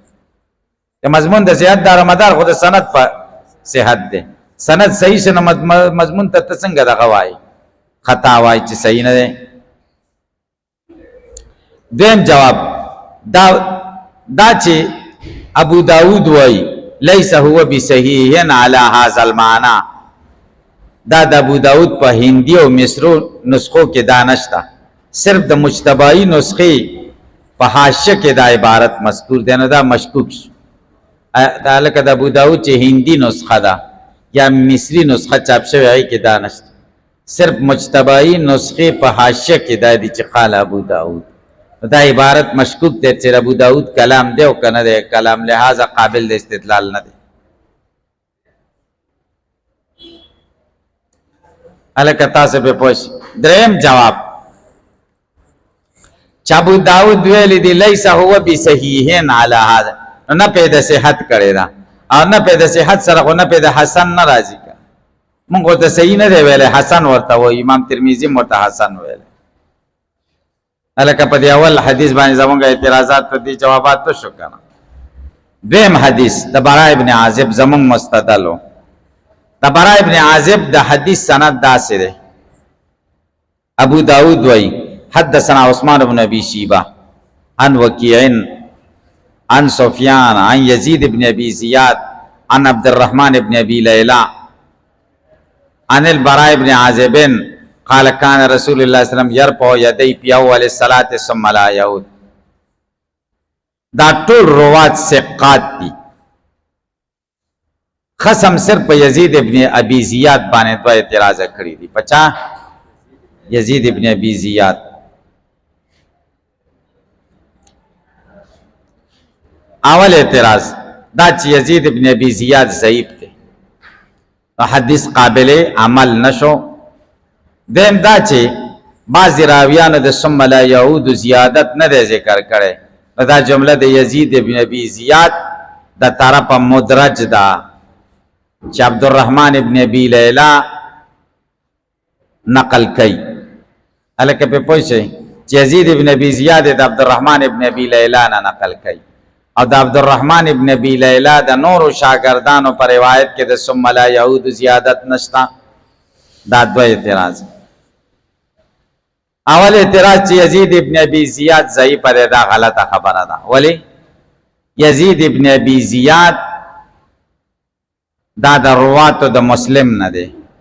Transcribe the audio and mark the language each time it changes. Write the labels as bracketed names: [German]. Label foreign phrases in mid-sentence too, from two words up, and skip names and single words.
[Pashto] د مضمون د صحت دارومدار خو د سند په صحت دی. سند صحیح شنو مضمون ته څنګه دغه وای خطا وای چې صحیح نه دی. دیم جواب دا چې ابو داود وای [Arabic] ليس هو بصحیح على هذا المعنى، [Pashto] دا د ابو داود په هندي او مصرو نسخو کې دا نشته، صرف د مجتبی نسخې په حاشیه کې دا عبارت مذکور دی. نو دا مشکوک شو. دا لکه د ابو داود چې هندي نسخه ده یا مصری نسخه چاپ شوی هغې کې دا نشته، صرف مجتبی نسخې په حاشیه کې دا دي چې قال ابو داود. دا عبارت مشکوک دی چې ابو داود کلام دی او کنه دی کلام، لہذا قابل د استدلال نه دی. الکه تاسو په پوښ. دریم جواب چې ابو داود ویل دی [Arabic] ليس هو بصحیح علی هذا، [Pashto] نه په صحت کړی دا او نه په صحت سره خو نه په حسن نه راځي. موږ ته صحیح نه دی ویل، حسن ورته و. امام ترمذی مرته حسن ویل. الکه په دی اول حدیث باندې زمونږ اعتراضات په دې جوابات تو شو کنه. دیم حدیث د براء ابن عازب زمونږ مستدلو. د براء ابن عازب د حدیث سند داسې دی. [Arabic] ابو داود وای حدثنا عثمان بن ابي شيبه عن وكيع عن سفيان عن يزيد بن ابي زياد عن عبد الرحمن بن ابي ليلى عن البراء بن عازب قال كان رسول الله صلى الله عليه وسلم يرفع يديه في اول الصلاه ثم لا يعود. [Pashto] دا ټول روات ثقات دي. خصم صرف په یزید ابن ابي زیاد باندې دوه اعتراض کړی دي. پچا یزید ابن ابي زیاد. اول اعتراض دا چې یزید ابن ابي زیاد ضعیف دی، حدیث قابل عمل نشو. دیم دا چې بعض راویانو د [Arabic] ثم لا يعود [Pashto] زیادت نه دی ذکر کړي. دا جمله د یزید ابن ابي زیاد د طرف مدرج ده چې عبد الرحمن ابن ابي ليلى نقل کوي. الکه په پوښي چې یزید ابن ابي زیاد د عبد الرحمن ابن ابي ليلى نه نقل کوي او د عبد الرحمن ابن ابي ليلى د نورو شاګردانو پر روایت کې د [Arabic] ثم لا يعود [Pashto] زیادت نشتا. دا دوه اعتراض. اول اعتراض چې یزید ابن ابي زیاد ضعیف دی دا غلطه خبره ده. ولی یزید ابن ابي زیاد دا د رواتو د مسلم نه دی.